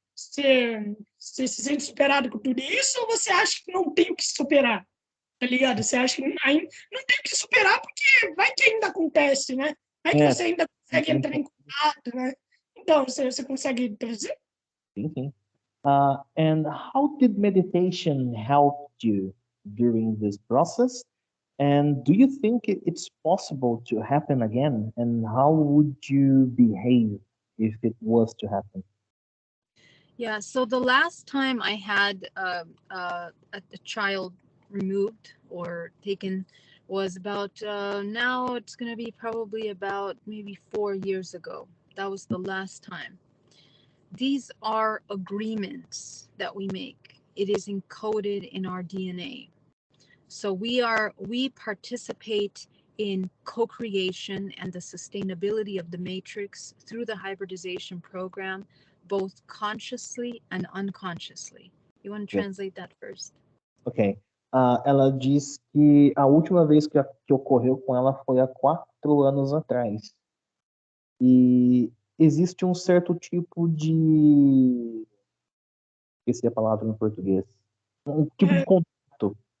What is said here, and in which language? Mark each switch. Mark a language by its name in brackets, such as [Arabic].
[Portuguese] Você se sente superada com tudo isso ou você acha que não tem o que superar? Tá ligado? Você acha que ainda não tem o que superar porque vai que ainda acontece, né? Vai que É, você ainda consegue entrar em contato, né? Então, você consegue trazer? sim, sim. [English] And how did meditation help you during this process? And do you think it's possible to happen again? And how would you behave if it was to happen? Yeah, so the last time I had a child removed or taken was about now it's going to be probably about maybe 4 years ago. That was the last time. These are agreements that we make. It is encoded in our DNA. So we participate in co-creation and the sustainability of the matrix through the hybridization program, both consciously and unconsciously. You want to Yeah. translate that first? Ok. [Portuguese] Ela diz que a última vez que ocorreu com ela foi há 4 anos atrás. E existe um certo tipo de... Esqueci a palavra em português. Um tipo de contrato.